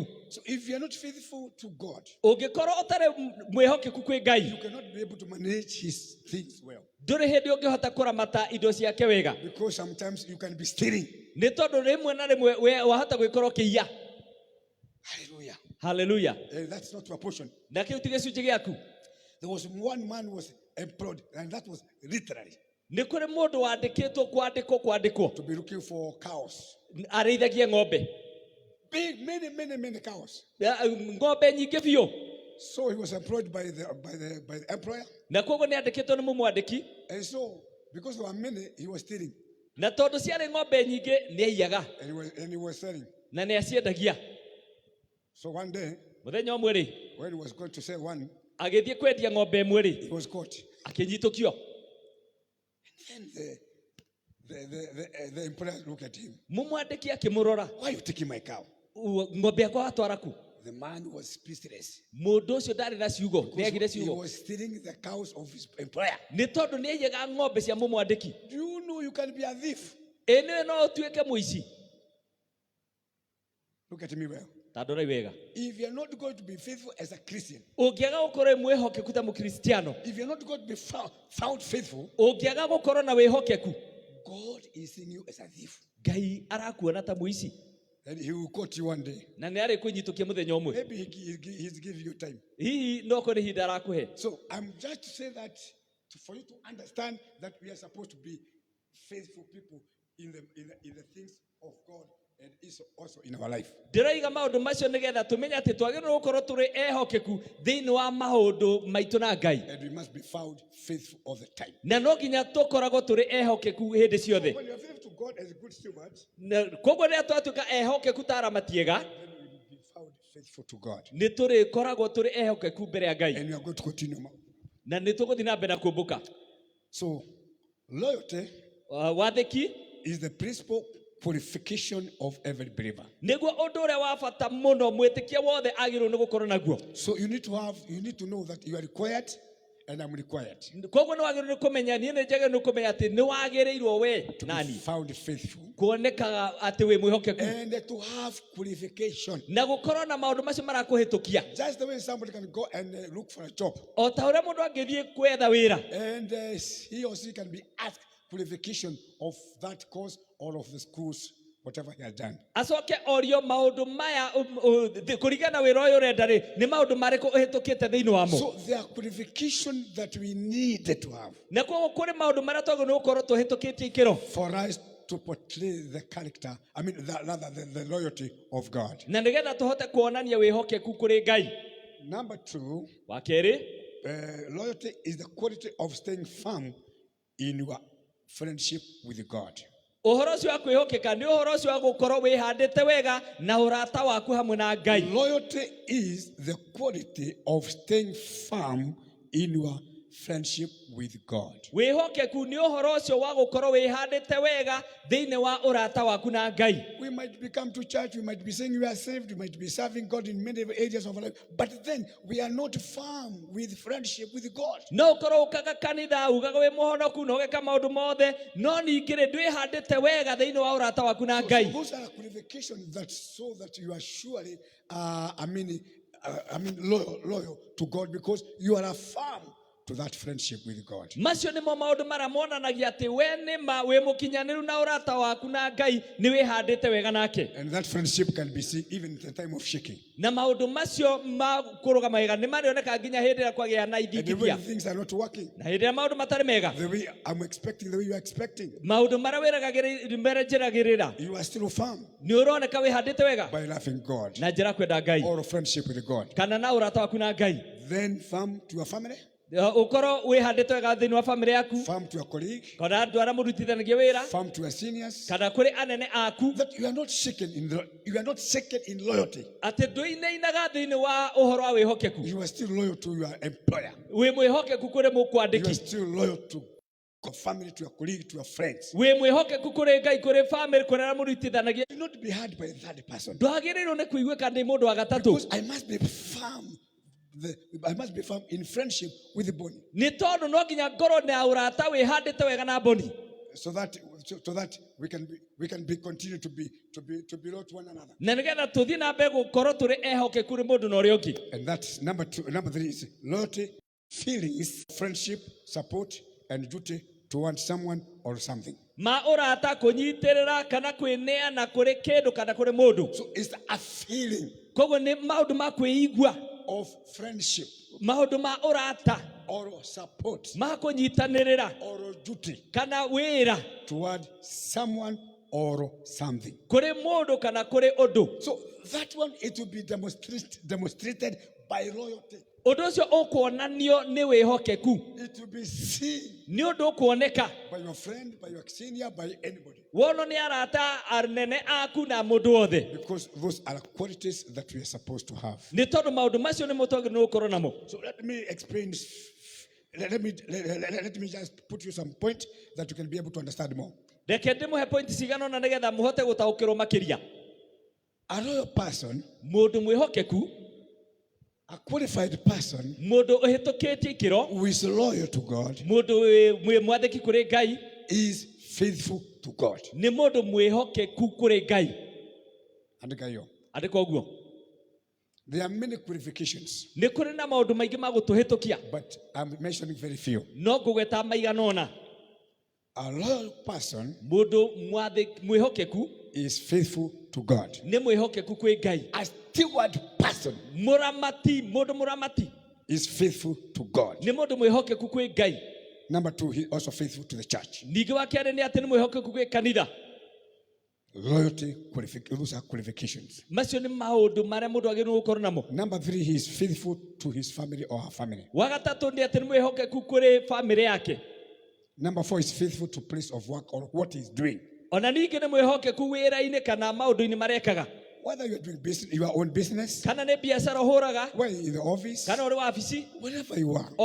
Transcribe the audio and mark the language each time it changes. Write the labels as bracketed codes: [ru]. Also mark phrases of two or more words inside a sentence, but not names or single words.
[en] So if you are not faithful to God, [ki] Ũngĩkorwo ũtarĩ mwĩhokeku kwĩ [en] you [ki] Ngai, [en] cannot be able to manage his things well. [ki] ndũrĩ hĩndĩ ũngĩhota kũramata indo ciake wega. [en] Because sometimes you can be stealing. [ki] Nĩ tondũ rĩmwe na rĩmwe wahota gwĩkorwo kĩiya. [en] Hallelujah. [ki] Hallelujah. [en] That's not your portion. [ki] Na kĩu ti gĩcunjĩ gĩaku. [en] There was one man who was employed, and that was literally [ki] Nĩ kũrĩ mũndũ wandĩkĩtwo kwandĩkwo [en] to be looking for cows. [ki] arĩithagie ng'ombe. [en] Big, many cows. [ki] Ng'ombe nyingĩ biũ. [en] So he was employed by the employer. [ki] Na koguo nĩ andĩkĩtwo nĩ mũmwandĩki. [en] And so, because there were many, he was stealing. [ki] Na tondũ ciarĩ ng'ombe nyingĩ nĩ aiyaga [en] And he was selling. [ki] na nĩ aciendagia. [en] So one day, [ki] Mũthenya ũmwe rĩ, [en] when he was going to sell one, [ki] agĩthiĩ kwendia ng'ombe ĩmwe rĩ, [en] he was caught. [ki] akĩnyitũkio. [en] And the employer looked at him. [ki] Mũmwandĩki akĩmũrora. [en] Why are you taking my cow? [ki] Ng'ombe yakwa watwara ku? [en] The man was speechless. [ki] Mũndũ ũcio ndarĩ na ciugo, nĩ agire [en] He [ki] ciugo. [en] was stealing the cows of his employer. [ki] Nĩ tondũ nĩ aiyaga ng'ombe cia mũmwandĩki. [en] Do you know you can be a thief? [ki] Ĩ nĩwe no ũtuĩke mũici. [en] Look at me well. [ki] Ta ndora wega. [en] If you're not going to be faithful as a Christian, [ki] Ũngĩaga gũkorwo mwĩhokeku ta mũkristiano, [en] if you're not going to be found faithful, [ki] ũngĩaga gũkorwo na wĩhokeku, [en] God is seeing you as a thief. [ki] Ngai arakuona ta mũici. [en] And he will quote you one day. [ki] Na nĩ arĩ kũnyitũkia mũthenya ũmwe. [en] Maybe he's giving you time. [ki] Hihi no kũrĩ ihinda arakũhe. [en] So I'm just to say that for you to understand that we are supposed to be faithful people in the things of God and is also in our life. [ki] Ndĩroiga maũndũ macio nĩgetha tũmenye atĩ twagĩrĩirwo gũkorwo tũrĩ ehokeku thĩinĩ wa maũndũ maitũ na Ngai. [en] And we must be found faithful all the time. [ki] Na no nginya tũkoragwo tũrĩ ehokeku hĩndĩ ciothe. [en] When you are faithful to God as a good steward, [ki] Na koguo rĩrĩa twatuĩka ehokeku ta aramati ega, [en] then we will be found faithful to God. [ki] nĩ tũrĩkoragwo tũrĩ ehokeku mbere ya Ngai. [en] And we are going to continue. [ki] Na nĩ tũgũthiĩ na mbere na kũmbũka. [en] So loyalty [ki] Wathĩki [en] is the principle qualification of every believer. [ki] Niguo undu uria wa bata muno mwitikia wothe agirwo ni gukorwo naguo. [en] So you need to know that you are required and I'm required. [ki] Koguo ni wagirwo ni kumenya ni njagirwo ni kumenya ati ni wagirirwo we nani [en] Found faithful. [ki] kuonekaga ati we mwihokeku [en] And to have qualification. [ki] na gukorwo na maundu macio marakuhitukia. [en] Just the way somebody can go and look for a job. [ki] O ta uria mundu angithie kwetha wira [en] And he or she can be asked qualification of that course or of the schools, whatever he has done. [ki] acoke orio maundu maya kurigana wira uyu urenda ri ni maundu mariku uhitukite thiini wamo. [en] So there are qualifications that we need to have [ki] Na koguo kuri maundu maria twagirwo ni gukorwo tuhitukitie ikiro [en] for us to portray the character, the loyalty of God. [ki] na nigetha tuhote kuonania wihokeku kuri Ngai. [en] Number 2, [ki] Wa keri, [en] loyalty is the quality of staying firm in your friendship with God. [ki] uhoro ucio wa kwihokeka ni uhoro ucio wa gukorwo wihandite wega na urata waku hamwe na Ngai. [en] Loyalty is the quality of staying firm in your friendship with God. [ki] Wihokeku ni uhoro ucio wa gukorwo wihandite wega thiini wa urata waku na Ngai. [en] We might be come to church, we might be saying we are saved, we might be serving God in many areas of our life, but then we are not firm with friendship with God. [ki] No ukorwo ukaga kanitha ugaga wi muhonoku na ugeka maundu mothe no ningire ndwihandite wega thiini wa urata waku na Ngai. [en] Those are qualifications that so that you are surely loyal to God because you are firm to that friendship with God. [ki] Macio nimo maundu mara monanagia ati we nima wi mukinyaniru na urata waku na Ngai ni wihandite wega nake. [en] And that friendship can be seen even at the time of shaking. [ki] Na maundu macio ma kurugama wega ni marioneka nginya hindi ria kwagia na [en] And when [ki] ithingithia [en] things are not working, [ki] na hindi ria maundu matari mega [en] the way I'm expecting, the way you are expecting, [ki] maundu mara wiragirira [en] you are still firm [ki] ni uroneka wihandite wega [en] by loving God [ki] na njira kwenda Ngai [en] or friendship with God. [ki] kana na urata waku na Ngai. [en] Then firm to your family, [ki] ukorwo wihandite wega thiini wa family yaku [en] firm to your colleague, [ki] kana andu aria murutithanagia wira [en] firm to your seniors, [ki] kana kuri anene aku [en] that you are not shaken in loyalty. [ki] ati nduinainaga thiini wa uhoro wa wihokeku. [en] You are still loyal to your employer. [ki] Wi mwihokeku kuri [en] You are [ki] mukwandiki. [en] still loyal to your family, to your colleague, to your friends. [ki] Wi mwihokeku kuri Ngai kuri family kuri aria murutithanagia. [en] Do not be hurt by the third person. [ki] Ndwagĩrĩirwo nĩ kũiguĩka nĩ mũndũ wa gatatũ. [en] Because I must be firm in friendship with the body. [ki] Nĩ tondũ no nginya ngorwo na ũrata wĩhandĩte wega na mboni. [en] So that we can continue to be loyal to one another. [ki] Na nĩgetha tũthiĩ na mbere gũkorwo tũrĩ ehokeku kũrĩ mũndũ na ũrĩa ũngĩ. [en] And that's number 2. Number 3 is loyalty, feelings, friendship, support, and duty towards someone or something. [ki] Ma ũrata kũnyitĩrĩra kana kwĩneana kũrĩ kĩndũ kana kũrĩ mũndũ. [en] So it's a feeling [ki] Koguo nĩ maũndũ ma kwĩigua, [en] of friendship [ki] maũndũ ma ũrata, [en] or support [ki] ma kũnyitanĩrĩra [en] or duty [ki] kana wĩra [en] toward someone or something. [ki] kũrĩ mũndũ kana kũrĩ ũndũ. [en] So that one, it will be demonstrated by loyalty. [ki] Ũndũ ũcio ũkuonanio nĩ wĩhokeku. [en] It will be seen [ki] Nĩ ũndũ ũkuoneka [en] by your friend, by your senior, by anybody. [ki] wonwo nĩ arata anene aku na mũndũ wothe. [en] Because those are qualities that we are supposed to have. [ki] Nĩ tondũ maũndũ macio nĩ mũtwagĩrĩirwo nĩ gũkorwo namo. [en] So let me explain. Let me just put you some point that you can be able to understand more. [ki] Reke ndĩmũhe point cigana ũna nĩgetha mũhote gũtaũkĩrwo makĩria. [en] A loyal person, [ki] Mũndũ mwĩhokeku, [en] a qualified person [ki] mũndũ ũhĩtũkĩtie ikĩro, [en] who is loyal to God, [ki] mũndũ mwathĩki kũrĩ Ngai, [en] is faithful to God. [ki] nĩ mũndũ mwĩhokeku kũrĩ Ngai. [sw] Andika hiyo. [ki] Andĩka ũguo. [en] There are many qualifications, [ki] Nĩ kũrĩ na maũndũ maingĩ ma gũtũhĩtũkia, [en] but I'm mentioning very few. [ki] no ngũgweta maigana ũna. [en] A loyal person [ki] Mũndũ mwĩhokeku [en] is faithful to God. [ki] nĩ mwĩhokeku kwĩ Ngai. [en] A steward person [ki] Mũndũ mũramati [en] is faithful to God. [ki] nĩ mũndũ mwĩhokeku kwĩ Ngai. [en] Number 2, he also faithful to the church. [ki] Ningĩ wa kerĩ nĩ atĩ nĩ mwĩhokeku kwĩ kanitha. [en] Loyalty, those are qualifications. [ki] Macio nĩ maũndũ marĩa mũndũ agĩrĩirwo gũkorwo namo. [en] Number 3, he is faithful to his family or her family. [ki] Wa gatatũ nĩ atĩ nĩ mwĩhokeku kũrĩ bamĩrĩ yake. [en] Number 4 is faithful to place of work or what he's doing. [ki] Ona ningĩ nĩ mwĩhokeku wĩra-inĩ kana maũndũ-inĩ marekaga. [en] whether you are doing business, your own business, [ki] kana nĩ biacara ũhũraga, [en] whether in the office, [ki] kana ũrĩ wabici, [en] wherever you are,